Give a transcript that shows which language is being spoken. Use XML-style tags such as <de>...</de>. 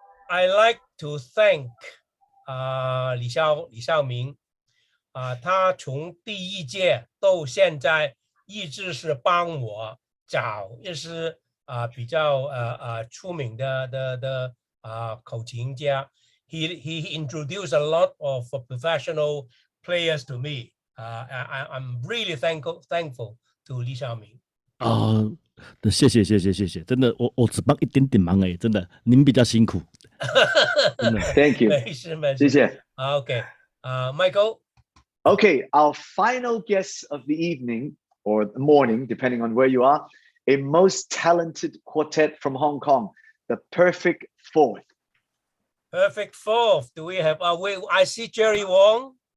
<en>I like to thank</en> <zh>李孝明他从第一届到现在一直是帮我找一些比较出名的口琴家。</zh> <en>He introduced a lot of professional players to me. I'm really thankful to 李孝明。</en> <zh>谢谢，真的，我只帮一点点忙而已，真的，您比较辛苦。</zh> <en>Thank you.</en> <zh>没事，谢谢。</zh> <en>Okay, Michael. Okay, our final guest of the evening or the morning, depending on where you are, a most talented quartet from Hong Kong, the Perfect Fourth. Perfect Fourth. Do we have? I see Jerry Wong.</en>